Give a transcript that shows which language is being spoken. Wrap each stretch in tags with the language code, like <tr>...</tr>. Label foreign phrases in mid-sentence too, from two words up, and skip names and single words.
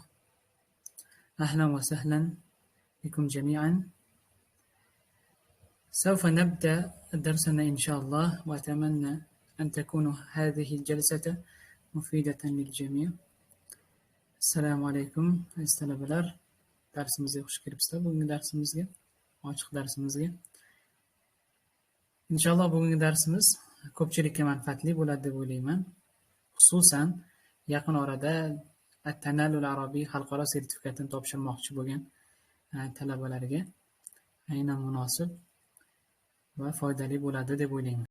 <ar>أهلا وسهلا بكم جميعا. سوف نبدأ درسنا إن شاء الله، وأتمنى أن تكون هذه الجلسة مفيدة للجميع. السلام عليكم talabalar.</ar> <uz>Darsimizga xush kelibsizlar. Bugungi darsimizga, ochiq darsimizga. Inshaalloh bugungi darsimiz ko'pchilikka manfaatli bo'ladi deb o'ylayman. Xususan yaqin orada At-Tanallul Arabiy xalqaro sertifikatini topshirmoqchi bo'lgan talabalarga aynan munosib va foydali bo'ladi deb o'ylayman.</uz>